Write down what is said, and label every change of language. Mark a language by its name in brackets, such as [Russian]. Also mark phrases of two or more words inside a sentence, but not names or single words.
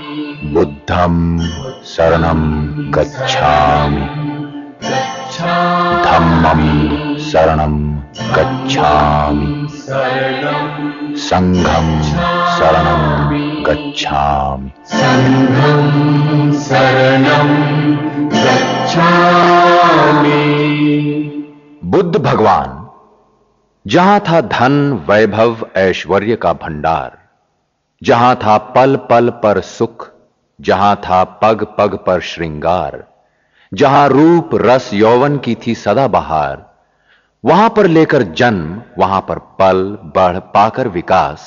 [Pali] बुद्धं शरणं गच्छामि, धम्मं शरणं गच्छामि, संघं शरणं गच्छामि, संघं शरणं गच्छामि। [Hindi] बुद्ध भगवान, जहां था धन वैभव ऐश्वर्य का भंडार, जहां था पल पल पर सुख, जहां था पग पग पर श्रृंगार, जहां रूप रस यौवन की थी सदा बहार, वहां पर लेकर जन्म, वहां पर पल बढ़ पाकर विकास।